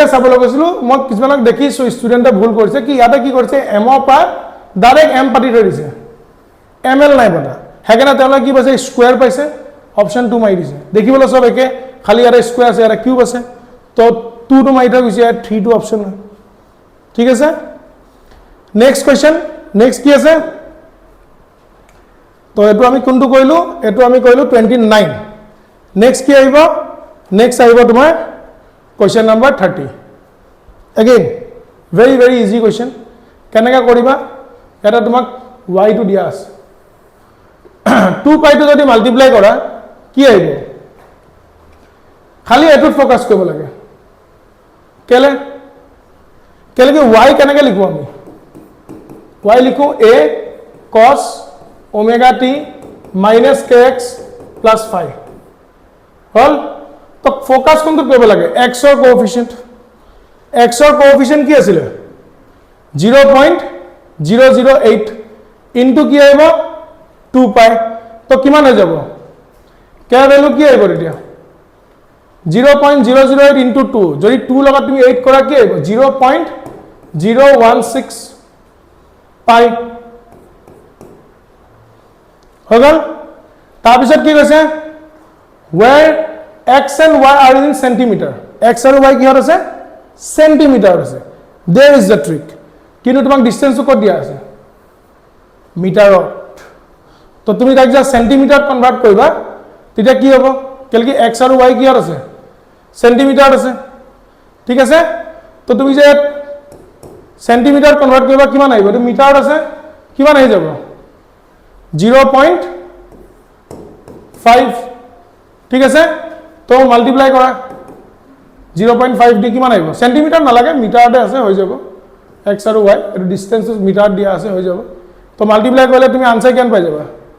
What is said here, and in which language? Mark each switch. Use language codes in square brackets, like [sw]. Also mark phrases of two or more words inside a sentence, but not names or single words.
[as] চাবলৈ গৈছিলো মই কিছুমানক দেখিছো ষ্টুডেন্টে ভুল কৰিছে কি ইয়াতে কি কৰিছে m ৰ পৰা ডাইৰেক্ট m পাতি থৈ দিছে ml নাই পতা হেকেনা তেওঁলোকে কি পাইছে স্কয়াৰ পাইছে অপচন 2 মাৰি দিছে দেখিবলৈ সব একে খালি ইয়াতে স্কয়াৰ আছে ইয়াতে কিউব আছে তো 2 টো মাৰি থৈ গৈছে 3 টো অপচন নাই ঠিক আছে [en] next question [as] নেক্সট কি আছে তো এটো আমি কোনটো কইলো এটো আমি কইলো 29 নেক্সট কি আহিব নেক্সট আহিব তোমাৰ [en] question number [as] 30 [en] again very very easy question [as] কেনেকা কৰিবা এটা তোমাক y টো দিয়া আছে 2 পাই টো যদি মাল্টিপ্লাই কৰা কি আহিব খালি এটোত ফোকাস কৰিব লাগে কেলে কেলে কি y কেনেকা লিখো আমি y লিখো [en] a cos omega t minus kx plus 5 [as] হল তো ফোকাস কোনটো কৰিব লাগে x ৰ কোএফিशिয়েন্ট x ৰ কোএফিशिয়েন্ট কি আছিল 0.008 ইনটু কি আহিব 2 পাই তো কিমান হৈ যাব [en] k value [as] কি আহিব এতিয়া 0.008 ইনটু 2 যদি 2 লগত তুমি 8 কৰা কি আহিব 0.016 পাই হৈ গল তাৰ পিছত কি কৈছে [en] where x and y are in centimeter x [as] আৰু y কি আছে সেন্টিমিটার আছে [en] there is the trick [as] কিন্তু তোমাক ডিসটেন্স কত দিয়া আছে মিটাৰত তো তুমি তাক যা [en] centimeter convert [as] কৰিবা তেতিয়া কি হ'ব কেলকি x আৰু y কি আছে সেন্টিমিটার আছে ঠিক আছে তো তুমি যে [en] centimeter convert [as] কৰিবা কিমান আহিব তো মিটাৰত আছে কিমান আহি যাব 0.5 ঠিক আছে তো মাল্টিপ্লাই কৰা 0.5 দি কিমান আহিব সেন্টিমিটার না লাগে মিটাৰতে আছে হৈ যাব x আৰু y এটো [en] distance meter [as] দিয়া আছে হৈ যাব তো মাল্টিপ্লাই কৰিলে তুমি আনসার কিমান পাই যাবা